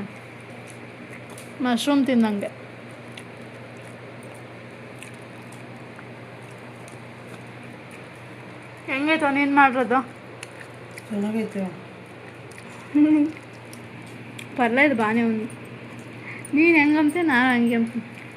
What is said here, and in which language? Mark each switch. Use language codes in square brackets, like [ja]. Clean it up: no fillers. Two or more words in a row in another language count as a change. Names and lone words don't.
[kn] ಮಶ್ರೂಮ್ ತಿಂದಂಗೆ. ಹೆಂಗೈತೆ ನೀನು ಮಾಡಿರೋದು? ಚೆನ್ನಾಗೈತೆ. [te] పర్లేదు బాగానే ఉంది. నేను [kn] ಹೆಂಗಂತೆ ನಾನು ಹಂಗೆ ಅಂತೀನಿ.